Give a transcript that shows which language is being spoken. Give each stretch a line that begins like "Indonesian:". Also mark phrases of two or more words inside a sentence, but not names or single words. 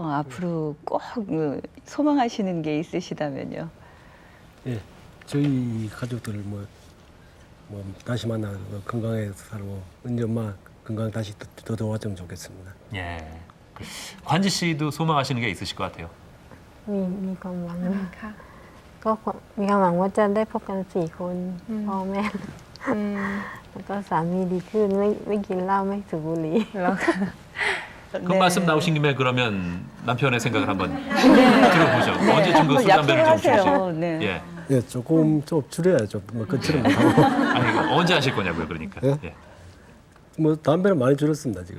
Korean: 앞으로 꼭 소망하시는 게 있으시다면요. 예. 저희 가족들을 뭐 다시 만나 건강하게 살고 은지 엄마 건강 다시 더 좋아졌으면 좋겠습니다. 예. 관지 씨도 소망하시는 게 있으실 것 같아요.
Thai: มีความหวังก็มีความหวังว่าจะได้พบกัน4 คนพ่อแม่แล้วก็สามีดีขึ้นไม่กินเหล้าไม่สูบบุหรี่
Korean: 그 말씀 나오신 김에 그러면 남편의 생각을 한번 들어보죠. 언제쯤 그 술 담배를 좀 줄이세요? 네. 예. 예, 조금 좀 줄여야죠. 뭐 끝처럼 못하고. 아니 이거 언제 하실 거냐고요, 그러니까. 예? 뭐 담배를 많이 줄였습니다 지금.